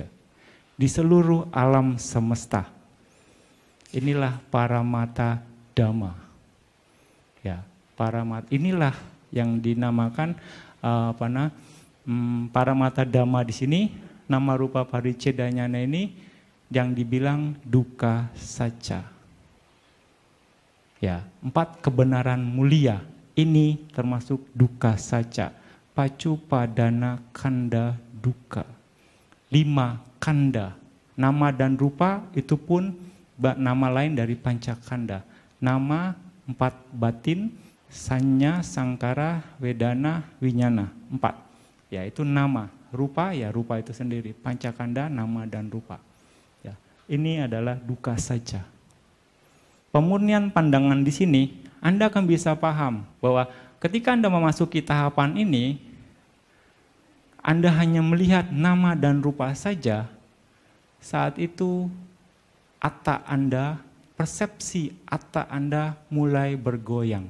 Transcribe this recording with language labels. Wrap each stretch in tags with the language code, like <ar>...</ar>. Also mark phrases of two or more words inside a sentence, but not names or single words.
<id>Di seluruh alam semesta. Inilah</id> <pi>paramata dhamma.</pi> <id>Ya, inilah yang dinamakan</id> <pi>paramata dhamma</pi> <id>di sini.</id> <pi>Nama rupa paricedanya</pi> <id>ini yang dibilang</id> <pi>dukkha sacca.</pi> <id>Ya, 4 kebenaran mulia. Ini termasuk</id> <pi>dukkha sacca. Pacupadana kanda dukkha.</pi> <id>5 kanda. Nama dan rupa itu pun nama lain dari pancakanda. Nama 4 batin,</id> <pi>sanya, sangkara, wedana, winyana. 4.</pi> <id>Ya, itu nama. Rupa, ya rupa itu sendiri. Pancakanda, nama dan rupa. Ya, ini adalah</id> <pi>dukkha sacca.</pi> <id>Pemurnian pandangan di sini, Anda akan bisa paham bahwa ketika Anda memasuki tahapan ini, Anda hanya melihat nama dan rupa saja, saat itu atta Anda, persepsi atta Anda mulai bergoyang.</id>